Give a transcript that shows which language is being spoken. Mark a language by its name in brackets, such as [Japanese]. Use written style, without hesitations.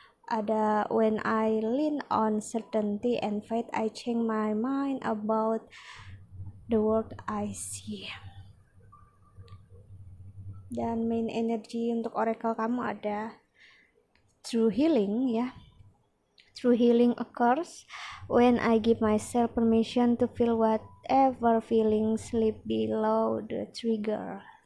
[English] Ada when I lean on certainty and faith, I change my mind about the world I see. [Indonesian] Dan main energy untuk oracle kamu ada true healing ya. [English] True healing occurs when I give myself permission to feel whatever feelings slip below the trigger.